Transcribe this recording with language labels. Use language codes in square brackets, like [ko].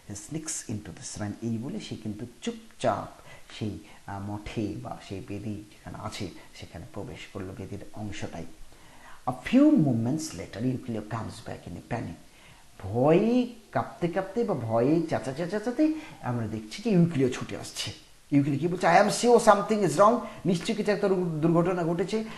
[en] sneaks into the shrine, [bn] এই বলে সে কিন্তু চুপচাপ সেই মঠে বা সেই বেদি যেখানে আছে সেখানে প্রবেশ করলো, বেদির অংশটাই। [en] A few moments later, Euclid comes back in a panic. [bn] ভয়ে কাঁপতে কাঁপতে বা ভয়ে চেঁচাতে আমরা দেখছি যে ইউক্লিও ছুটে আসছে। ইউক্লিড কি বলছে? [en] I am sure something is wrong, [bn] নিশ্চয়ই কিছু একটা দুর্ঘটনা ঘটেছে।